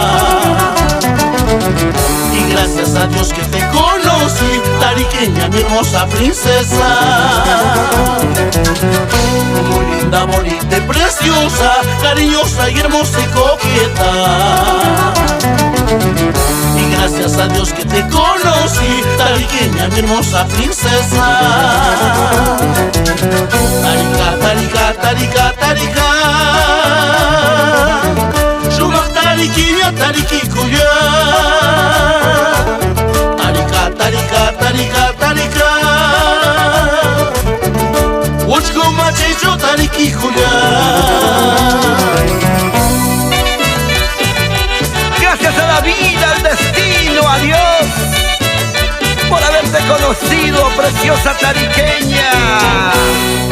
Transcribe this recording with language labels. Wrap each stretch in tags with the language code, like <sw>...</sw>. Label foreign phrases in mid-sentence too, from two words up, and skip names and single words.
<es>Y gracias a Dios que te conocí, tariqueña, mi hermosa princesa. Muy linda, bonita y preciosa, cariñosa y hermosa y coqueta. Y gracias a Dios que te conocí, tariqueña, mi hermosa princesa.</es> <qu>Tarica, tarica, tarica, tarica, Shumak tariquilla, tariquikuya. Tarica, tarica, tarica, tarica, Wachko machecho tariquikuya.</qu> <es>Gracias a la vida, al destino, a Dios, por haberte conocido, preciosa tariqueña.</es>